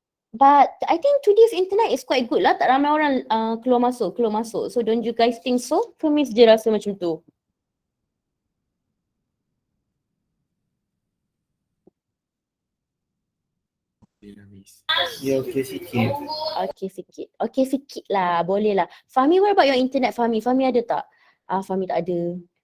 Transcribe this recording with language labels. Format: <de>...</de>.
<en>But I think today's internet is quite good lah.</en> <ms>Tak ramai orang keluar masuk.</ms> <en>So don't you guys think so?</en> <ms>Ke Miss je rasa macam tu? Boleh lah, Miss. Ya, okey sikit. Okay sikit lah. Boleh lah. Fahmi,</ms> <en>what about your internet Fahmi?</en> <ms>Fahmi ada tak? Fahmi tak ada.</ms>